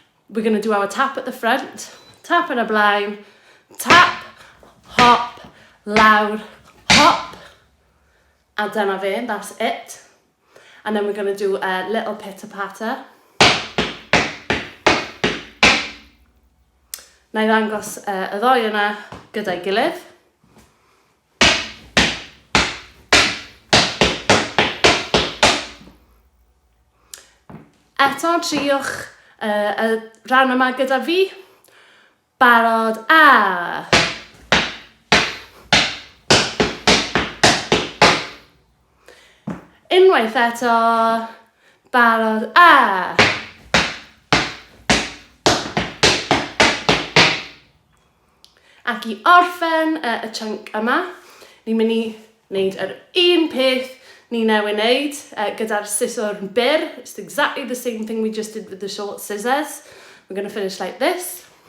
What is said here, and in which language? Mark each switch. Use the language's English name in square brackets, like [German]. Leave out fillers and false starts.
[English] We're going to do our tap at the front, tap [Welsh] yn y blaen, [English] tap, hop, [Welsh] lawr, [English] hop, [Welsh] a dyna fe, [English] that's it. And then we're going to do a little pitter-patter. [Welsh] Na I ddangos y ddoi yna gyda'i gilydd. Eto, triwch y rhan yma gyda fi. Barod, a. Unwaith eto, barod, a. Ac I orffen y chunk yma, ni'n mynd I wneud yr un peth ni newydd wneud gyda'r scissor byr. [English] It's exactly the same thing we just did with the short scissors. We're going to finish like this.